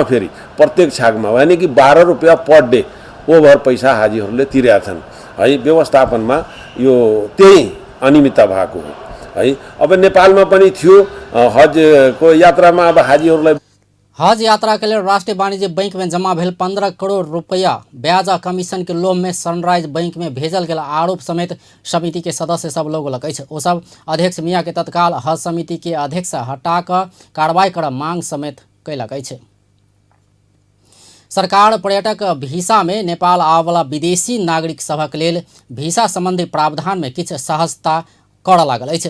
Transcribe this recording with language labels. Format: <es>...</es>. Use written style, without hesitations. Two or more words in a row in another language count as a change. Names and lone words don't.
<ne>फेरि प्रत्येक छाकमा यानि कि 12 रुपियाँ</ne> <en>per day</en> <ne>ओभर पैसा हाजीहरूले तिरेका छन् है। व्यवस्थापनमा यो त्यही अनियमितता भएको हो है। अब नेपालमा पनि थियो हजको यात्रामा अब हाजीहरूलाई</ne> <mai>हज यात्रा के लिए राष्ट्रीय वाणिज्य बैंक में जमा भेल 15 करोड़ रुपया ब्याज आ कमीशन के लोभ में सनराइज बैंक में भेजल गेल आरोप समेत समिति के सदस्य सब लोग लगे। ओ सब अध्यक्ष मियाँ के तत्काल हज समिति के अध्यक्ष हटा कर कार्रवाई कर मांग समेत कैलक। सरकार पर्यटक वीसा में नेपाल आबला विदेशी नागरिक सभक लेल वीसा संबंधी प्रावधान में किछु सहजता करऽ लागल अछि।</mai>